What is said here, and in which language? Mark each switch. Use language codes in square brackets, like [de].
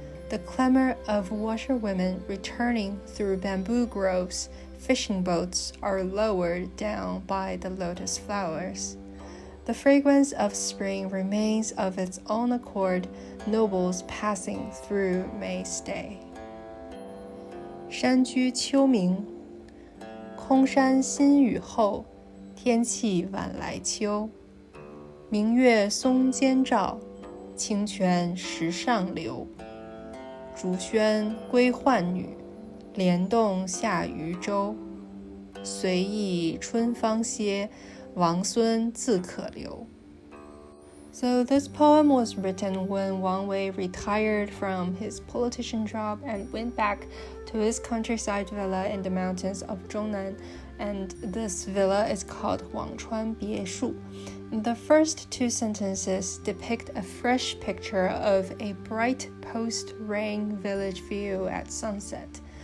[en] The clamor of washerwomen returning through bamboo groves, fishing boats are lowered down by the lotus flowers. The fragrance of spring remains of its own accord, nobles passing through may stay. [zh] 山居秋暝，空山新雨后，天气晚来秋。明月松间照，清泉石上流。竹喧归浣女，莲动下渔舟。随意春芳歇，王孙自可留。 [en] So this poem was written when Wang Wei retired from his politician job and went back to his countryside villa in the mountains of Zhongnan, and this villa is called Wangchuan Bieshu. The first two sentences depict a fresh picture of a bright post-rain village view at sunset.